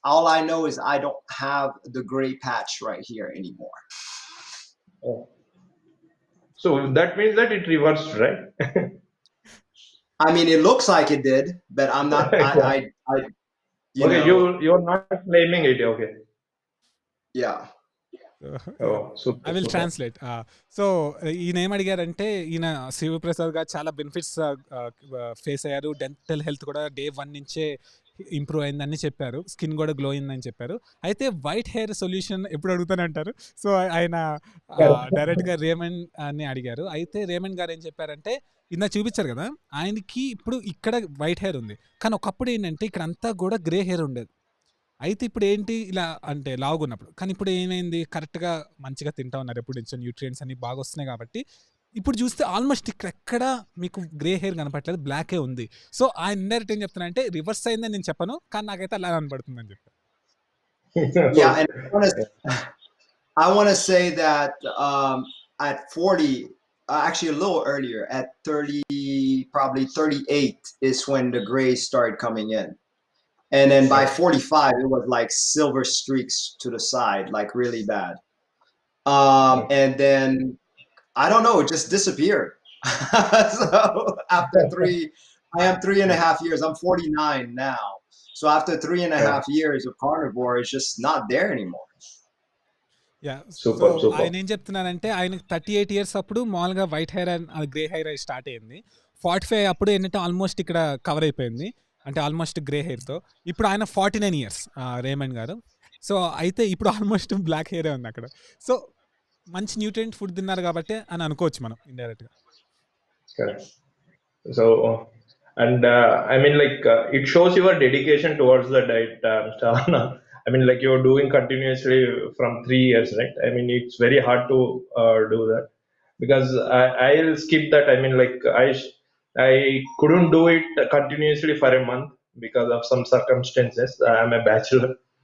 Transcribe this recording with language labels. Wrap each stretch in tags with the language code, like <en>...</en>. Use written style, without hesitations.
<en>All I know is I don't have the gray patch right here anymore. Oh. So that means that it reversed, right? I mean, it looks like it did, but I'm not. You know. You're not claiming it. Okay. Yeah. Oh, super, I will super. Translate.</en> <te>So ఈయన ఏం అడిగారంటే, ఈయన శివప్రసాద్ గారు చాలా benefits face అయ్యారు. Dental health కూడా day 1 నుంచే improve అయిందని చెప్పారు. స్కిన్ కూడా గ్లో అయిందని చెప్పారు. అయితే వైట్ హెయిర్ సొల్యూషన్ ఎప్పుడు అడుగుతానంటారు. సో ఆయన డైరెక్ట్గా రేమండ్ అని అడిగారు. అయితే రేమండ్ గారు ఏం చెప్పారంటే, ఇందాక చూపించారు కదా, ఆయనకి ఇప్పుడు ఇక్కడ వైట్ హెయిర్ ఉంది, కానీ ఒకప్పుడు ఏంటంటే ఇక్కడ అంతా కూడా గ్రే హెయిర్ ఉండేది. అయితే ఇప్పుడు ఏంటి ఇలా అంటే లావుగున్నప్పుడు, కానీ ఇప్పుడు ఏమైంది, కరెక్ట్గా మంచిగా తింటా ఉన్నారు, ఎప్పుడు నుంచో న్యూట్రియంట్స్ అన్ని బాగా వస్తున్నాయి కాబట్టి ఇప్పుడు చూస్తే ఆల్మోస్ట్ ఇక్కడ మీకు గ్రే హెయిర్ కనపట్లేదు, బ్లాకే ఉంది. సో ఆయన ఇండైరెక్ట్ ఏం చెప్తున్నా అంటే రివర్స్ అయిందని నేను చెప్పను, కానీ నాకైతే అలా కనపడుతుందని చెప్పాను.</te> <en>Yeah, and I want to say that at 40, actually a little earlier, at 30, probably 38 is when the grays started coming in. And then by 45, it was like silver streaks to the side, like really bad. And then, I don't know, it just disappeared. So after I am 3.5 years, I'm 49 now. So after 3.5 years of carnivore, it's just not there anymore. Yeah. Super, so super.</en> <te>ఆయన ఏం చెప్తున్నానంటే, ఆయనకు 38 years అప్పుడు మామూలుగా white hair and grey hair start అయింది. 45 అప్పుడు ఏంటంటే almost ఇక్కడ కవర్ అయిపోయింది, అంటే ఆల్మోస్ట్ గ్రే హెయిర్తో. ఇప్పుడు ఆయన 49 ఇయర్స్ రేమండ్ గారు. సో అయితే ఇప్పుడు ఆల్మోస్ట్ బ్లాక్ హెయిరే ఉంది అక్కడ. సో మంచి న్యూట్రియంట్ ఫుడ్ తిన్నారు కాబట్టి అని అనుకోవచ్చు మనం ఇండైరెక్ట్గా.</te> <en>Correct. So, and I mean, like, it shows your dedication towards the diet, Mr. Anna. I mean, like, you're doing continuously from 3 years, right? I mean, it's very hard to do that, because I'll skip that. I mean, like, I couldn't do it continuously for a month because of some circumstances. I'm a bachelor.</en>